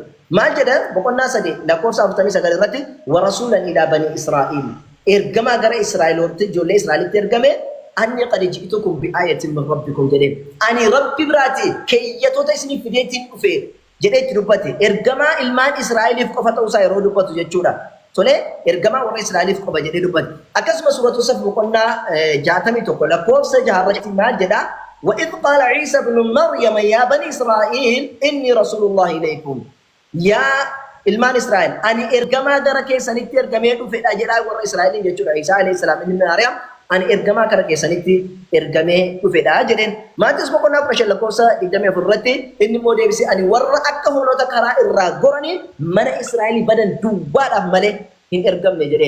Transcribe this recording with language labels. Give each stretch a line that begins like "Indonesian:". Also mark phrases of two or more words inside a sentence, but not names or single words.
Oromo: Maal jedha boqonnaa 3 lakkoofsa 49 irratti
Arabic: ورسولا إلى بني إسرائيل
Oromo: ergamaa gara Israa'elooti ijoollee Israa'elitti ergame
Arabic: أني قد جئتكم بآية من ربكم
Oromo: jedhee ani Rabbi biraati keeyyatoota isiniif fideetiin dhufe jedhee itti dubbate ergamaa ilmaan Israa'eliif qofa ta'uusaa yeroo dubbatu jechuudha. Tole ergamaa warra Israa'eliif qofa jedhee dubbate. Akkasuma suuratu Saf boqonnaa 61 lakkoofsa 6 irratti maal jedha?
Arabic: وإذ قال عيسى بن مريم يا بني إسرائيل إني رسول الله إليكم يا
Oromo: ilmaan Israa'el ani ergamaa gara keessanitti ergamee dhufe dha jedhaa warra Israa'eliin jechuudha. Isa
Arabic: عليه السلام
Oromo: inni Maariyaam ani ergamaa kara keessanitti ergamee dhufedha jedheen. Maatiyoos boqonnaa 10 lakkoofsa 24 irratti inni immoo deebisee ani warra akka hoolota karaa irraa goranii mana Israa'el badan duwwaadhaaf malee hin ergamne jedheen.